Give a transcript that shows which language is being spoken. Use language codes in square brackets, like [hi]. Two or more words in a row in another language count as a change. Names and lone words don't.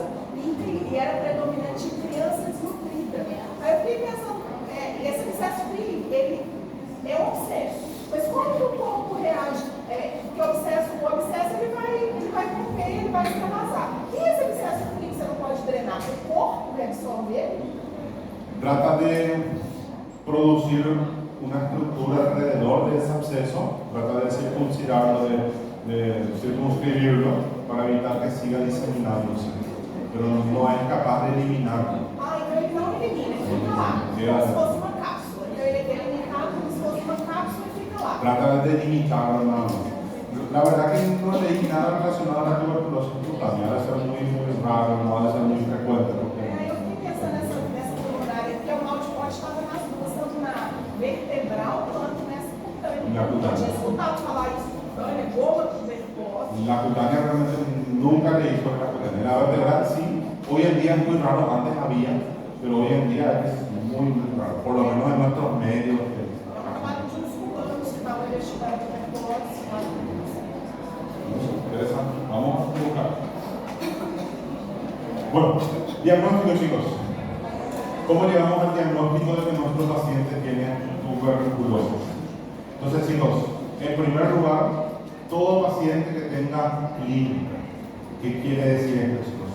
[pt] E era predominante em criança desnutrida. Aí eu fiquei pensando, esse abscesso frio, ele é um abscesso. Mas como que o corpo reage? Porque o abscesso ele vai romper, ele vai extravasar. E esse abscesso frio você não pode drenar? O corpo reabsorve ele? [es] Trata de producir una estructura alrededor de ese absceso, trata de circuncidarlo, de circunscribirlo para evitar que siga diseminándose, pero no es capaz de eliminarlo. [pt] Então ele não elimina, ele fica lá, como se fosse uma cápsula. Então ele é delimitado como se fosse uma cápsula e fica lá. [es] Trata de delimitarlo nada más. La verdad que no leí nada relacionado a la tuberculosis cutánea, ha de ser muy raro, no ha de ser muy frecuente. [pt] Eu fiquei pensando nessa pulmonar, porque o mal de corte estava nas duas, tanto na vertebral quanto nessa cutânea. Na cutânea. Eu tinha escutado falar isso, cutânea, goma tuberculose. [es] La cutánea realmente nunca leí sobre la cutánea. La vertebral sí, hoy en día es muy raro, antes había, pero hoy en día es muy raro, por lo menos en nuestros medios. [pt] Acabaram de uns cubanos que estavam investigando tuberculose. [es] Interesante, vamos a buscar. Bueno, diagnóstico, chicos. ¿Cómo llegamos al diagnóstico de que nuestro paciente tiene tuberculosis? Entonces, chicos, en primer lugar, todo paciente que tenga clínica, ¿qué quiere decir esto, chicos?